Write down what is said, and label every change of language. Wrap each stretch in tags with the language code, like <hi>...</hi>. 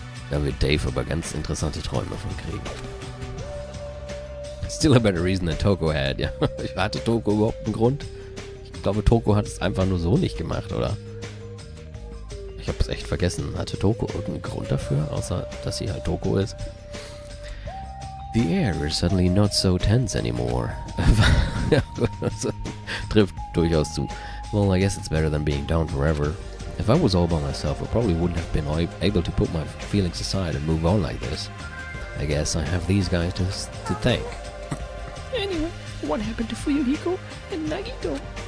<de>Da wird Dave aber ganz interessante Träume von kriegen.</de> <en>Still a better reason than Toko had,</en> <de>ja. Hatte Toko überhaupt einen Grund? Ich glaube, Toko hat es einfach nur so nicht gemacht, oder? Ich habe es echt vergessen. Hatte Toko irgendeinen Grund dafür, außer dass sie halt Toko ist?</de> <en>The air is suddenly not so tense anymore.</en> <de>Ja, das trifft durchaus zu.</de> <en>Well, I guess it's better than being down forever. If I was all by myself, I probably wouldn't have been able to put my feelings aside and move on like this. I guess I have these guys to thank. Anyway, what happened to Fuyuhiko and Nagito?</en>